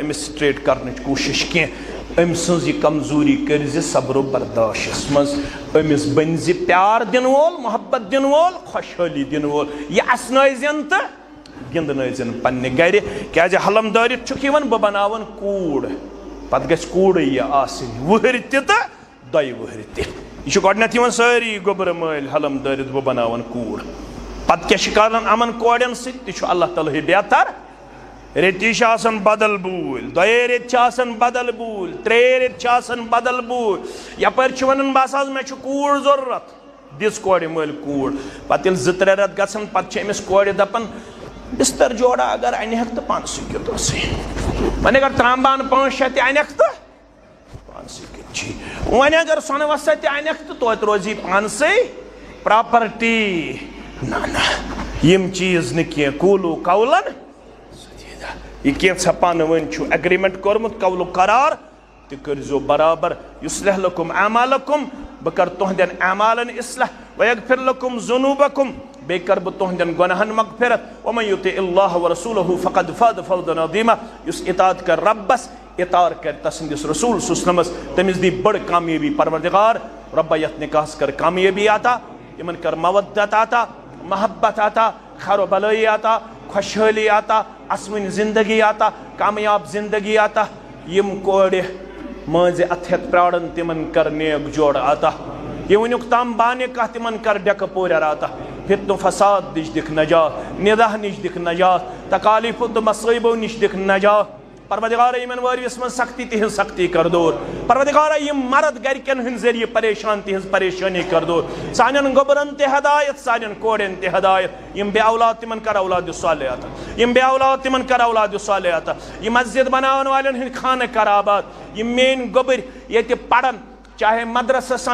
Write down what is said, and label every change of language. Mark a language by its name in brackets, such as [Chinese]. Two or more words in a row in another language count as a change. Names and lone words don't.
[Kashmiri] أمِس سٹریٹ کرنٕچ کوٗشش کینٛہہ أمۍ سٕنٛز یہِ کمزوری کٔرزِ صبرو برداشس منٛز أمِس بٔنزِ پیار دِنہٕ وول محبت دِنہٕ وول خۄشحٲلی دِنہٕ وول یہِ اسنٲیزٮ۪ن تہٕ گِنٛدنٲیزٮ۪ن پننہِ گرِ کیازِ حلم دٲرِتھ چھُکھ یِوان بہٕ بناون کوٗر پتہٕ گژھِ کوٗرٕے یہِ آسٕنۍ وٕہٕرۍ تہِ تہٕ 2 وٕہٕرۍ تہِ یہِ چھُ گۄڈنٮ۪تھ یِوان سٲری گوبرٕ مٲلۍ حلم دٲرِتھ بہٕ بناون کوٗر پتہ کیا کران امن کوڑن ست اللہ تعالیٰ بہتر ریتی بدل بول دے ریت بدل بول ترے ریت بدل بول یپر ونان بس مے کوڑ ضرورت دس کوڑ مل کوڑ پتہ زٕ ترے رت گژھن پتہ امس کوڑ دپان بستر جوڑا اگر انیک تو پانس کت وۄنۍ اگر ترامبان 5-6 تہ انیک تو پانس کت وۄنۍ اگر سۄنہٕ وسا تہ انیک تو توتہِ روزی پانسے پراپرٹی نا یم چیز نہ کی قولو قولن یہ کینٛژھا پانہٕ ؤنۍ چھُ ایگریمنٹ کوٚرمُت قولو قرار تہِ کٔرزیو برابر [Arabic] یُصلح لکم اعمالکم [Kashmiri] بہٕ کر تُہنٛدٮ۪ن اعمالن اصلاح [Arabic] ویغفر لکم ذنوبکم [Kashmiri] بیٚیہِ کر بہٕ تُہنٛدٮ۪ن گۄناہن مغفرت [Arabic] ومن یطع اللہ ورسولہ فقد فاز فوزا عظیما [Kashmiri] یُس اطاعت کر ربس اطاعت کر تسندس رسول سُسنمس تٔمِس دی بٔڑ کامیٲبی پروردگار رۄبا یتھ نکاحس کر کامیٲبی عطا یمن کر مودت عطا محبت عطا خیر و بلٲیی عطا خوشحٲلی عطا اسوٕنۍ زندگی عطا کامیاب زندگی عطا یم کورِ مٲنزِ اتھ ہٮ۪تھ پرٛاران تِمن کر نیک جوڑ عطا یہ ونیُک تام بانہِ کانٛہہ تِمن کر ڈٮ۪کہٕ پورٮ۪ر عطا فتنہٕ فساد نِش دِکھ نجات نِداہ نِش دِکھ نجات تکالیفو تہٕ مصٲیبو نِش دِکھ نجات پروردگارا یمن وٲرۍوِس منٛز سختی تہنٛز سختی کر دوٗر پروردگارا یم مرد گرکٮ۪ن ہٕنٛدۍ ذٔریعہٕ پریشان تہنٛز پریشٲنی کر دوٗر سانٮ۪ن گوٚبرن تہِ ہدایت سانٮ۪ن کورٮ۪ن تہِ ہدایت یم بے اولاد تِمن کر اولاد صالح عطا یم بے اولاد تِمن کر اولاد صالح عطا یم مسجد بناون والٮ۪ن ہٕنٛدۍ خانہٕ کر آباد یم میٲنۍ گوٚبٕرۍ ییٚتہِ پرن چاہے مدرسس